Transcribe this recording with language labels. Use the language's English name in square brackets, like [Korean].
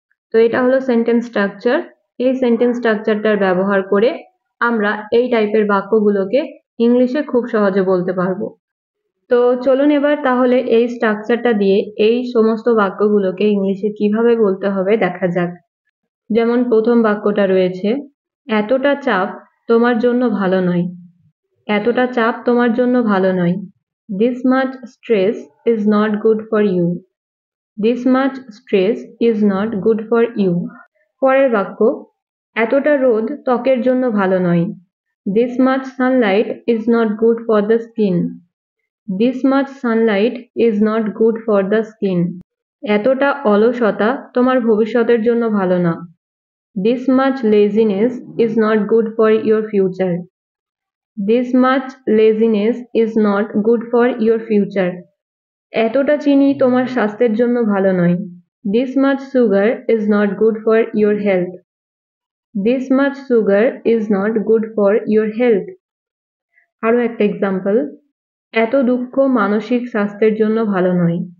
[Bangla] তো এটা হলো সেন্টেন্স স্ট্রাকচার। এই সেন্টেন্স স্ট্রাকচারটার ব্যবহার করে আমরা এই টাইপের বাক্যগুলোকে ইংলিশে খুব সহজে বলতে পারবো। তো চলুন এবার তাহলে এই স্ট্রাকচারটা দিয়ে এই সমস্ত বাক্যগুলোকে ইংলিশে কিভাবে বলতে হবে দেখা যাক। যেমন প্রথম বাক্যটা রয়েছে, এতটা চাপ তোমার জন্য ভালো নয়। এতটা চাপ তোমার জন্য ভালো নয়। [English] This much stress is not good for you. This much stress is not good for you. [Bangla] পরের বাক্য, এতটা রোদ ত্বকের জন্য ভালো নয়। [English] This much sunlight is not good for the skin. This much sunlight is not good for the skin. [Bangla] এতটা অলসতা তোমার ভবিষ্যতের জন্য ভালো না। [English] This much laziness is not good for your future. This much laziness is not good for your future. [Bangla] এতটা চিনি তোমার স্বাস্থ্যের জন্য ভালো নয়। [English] This much sugar is not good for your health. This much sugar is not good for your health. [Bangla] আরো একটা example, এত দুঃখ মানসিক স্বাস্থ্যের জন্য ভালো নয়।